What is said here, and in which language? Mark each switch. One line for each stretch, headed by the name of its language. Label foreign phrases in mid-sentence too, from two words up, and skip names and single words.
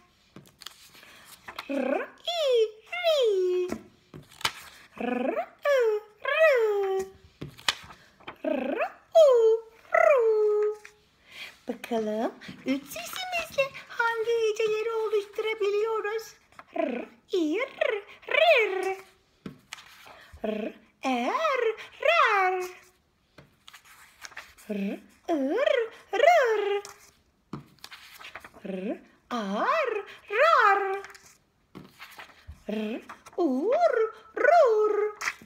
Turkish: Ri. R. Bakalım 3 sesimizle hangi heceleri oluşturabiliyoruz? R, ir, rir. R, rer. R, rır. R, rar. R, rur.